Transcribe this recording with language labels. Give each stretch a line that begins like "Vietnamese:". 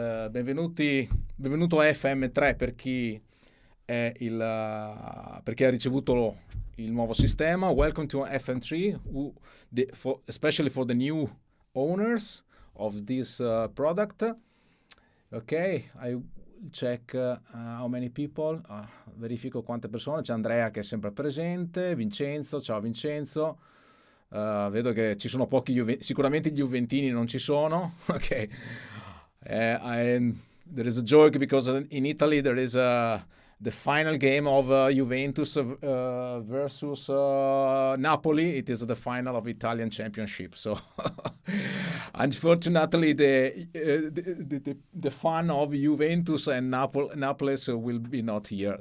Italian: Benvenuto a FM3 per chi perché ha ricevuto il nuovo sistema.
English: Welcome to FM3, especially for the new owners of this product. Ok, I check how many people,
Italian: verifico quante persone. C'è Andrea che è sempre presente, Vincenzo, ciao Vincenzo. Vedo che ci sono pochi sicuramente gli Juventini non ci sono.
English: Ok, there is a joke because in Italy there is the final game of Juventus versus Napoli. It is the final of Italian Championship. So unfortunately, the fan of Juventus and Naples will be not here.